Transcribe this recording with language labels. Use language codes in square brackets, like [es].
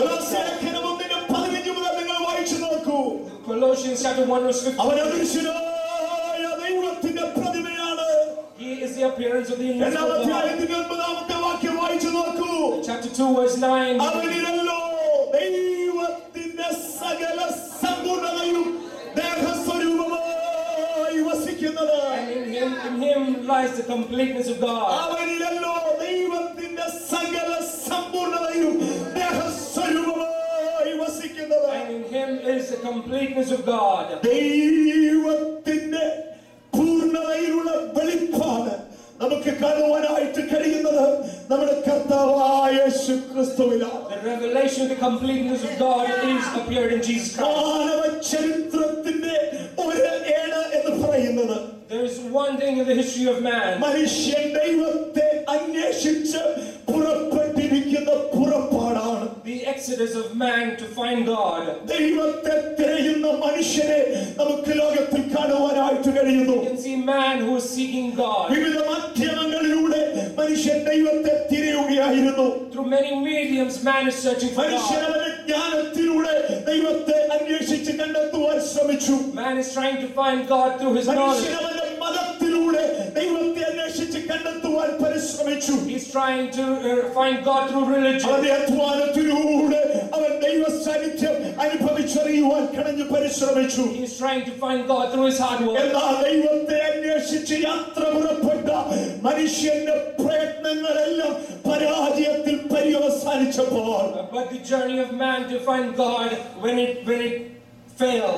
[ml] ലേഖനം 1:15 മുതൽ നിങ്ങൾ വായിച്ചു നോക്കൂ. [en] Colossians chapter 1 verse 15. [ml] അവൻ അദൃശ്യനായ ദൈവത്തിന്റെ പ്രതിമയാണ്. [en] He is the appearance of the invisible [ml] രണ്ടാം [en] God. [ml] അധ്യായത്തിന്റെ 9-ാമത്തെ വാക്യം വായിച്ചു നോക്കൂ. [en] Chapter 2 verse 9. [ml] അവനിലല്ലോ ദൈവത്തിന്റെ സകല സമ്പൂർണ്ണതയും ദേഹസ്വരൂപമായി വസിക്കുന്നത്. [en] And in him lies the completeness of God. [ml] അവനിലല്ലോ ദൈവത്തിന്റെ സകല സമ്പൂർണ്ണതയും ദേഹസ്വരൂപമായി വസിക്കുന്നത്. [en] And in him is the completeness of God. [ml] ദൈവത്തിന്റെ പൂർണ്ണതയിലുള്ള വെളിപ്പാട് നമുക്ക് കാണുവാനായിട്ട് കഴിയുന്നത് നമ്മുടെ കർത്താവായ യേശു ക്രിസ്തുവിലാണ്. [en] The revelation of the completeness of God is appeared in Jesus Christ. [ml] മാനവ ചരിത്രത്തിന്റെ ഒരു ഏട് എന്ന് പറയുന്നത് [en] There is one thing in the history of man. [ml] മനുഷ്യൻ ദൈവത്തെ അന്വേഷിച്ച് പുറപ്പെട്ടിരിക്കുന്ന പുറപ്പാടാണ്. [en] The exodus of man to find God. [ml] ദൈവത്തെ തിരയുന്ന മനുഷ്യനെ നമുക്ക് ലോകത്തിൽ കാണുവാനായിട്ട് കഴിയുന്നു. [en] You can see man who is seeking God. [ml] വിവിധ മാധ്യമങ്ങളിലൂടെ മനുഷ്യൻ ദൈവത്തെ തിരയുകയായിരുന്നു. [en] Through many mediums, man is searching for [ml] മനുഷ്യൻ [en] God. [ml] അവന്റെ ജ്ഞാനത്തിലൂടെ ദൈവത്തെ അന്വേഷിച്ച് കണ്ടെത്തുവാൻ ശ്രമിച്ചു. [en] Man is trying to find God through his knowledge. [ml] മനുഷ്യൻ അവന്റെ മതത്തിലൂടെ ദൈവത്തെ അന്വേഷിച്ച് കണ്ടെത്തുവാൻ പരിശ്രമിച്ചു. [en] He's trying to find God through religion. [ml] അവന്റെ അധ്വാനത്തിലൂടെ അവൻ ദൈവ സാന്നിധ്യം അനുഭവിച്ചറിയുവാൻ കടഞ്ഞു പരിശ്രമിച്ചു. [en] He's trying to find God through his hard work. [ml] എന്നാൽ ദൈവത്തെ അന്വേഷിച്ച് യാത്ര പുറപ്പെട്ട മനുഷ്യന്റെ പ്രയത്നങ്ങളെല്ലാം പരാജയത്തിൽ പര്യവസാനിച്ചപ്പോൾ [en] But the journey of man to find God, when it failed,